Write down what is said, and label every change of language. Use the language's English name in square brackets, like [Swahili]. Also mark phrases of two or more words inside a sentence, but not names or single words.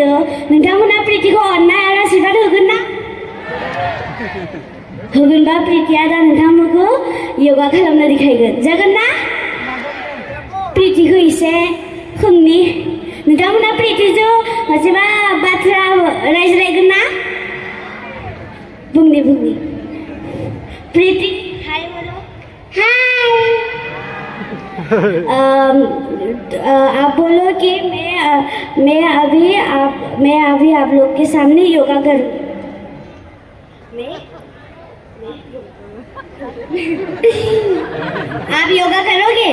[Bodo] नोंथांमोना प्रितिखौ अननाय आरो आशीर्बाद होगोन ना? होगोनबा प्रितिया दा नोंथांमोनखौ योगा खालामना देखायगोन, जागोन ना? प्रितिखौ एसे खोमनि। नोंथांमोना प्रितिजों मोनसेबा बाथ्रा रायज्लायगोन ना? बुंनि प्रिति [Hindi] हाय बोलो। [Bodo] हाय। [Hindi] आप बोलो कि मैं अभी आप लोग के सामने योगा करूँ। आप योगा करोगे?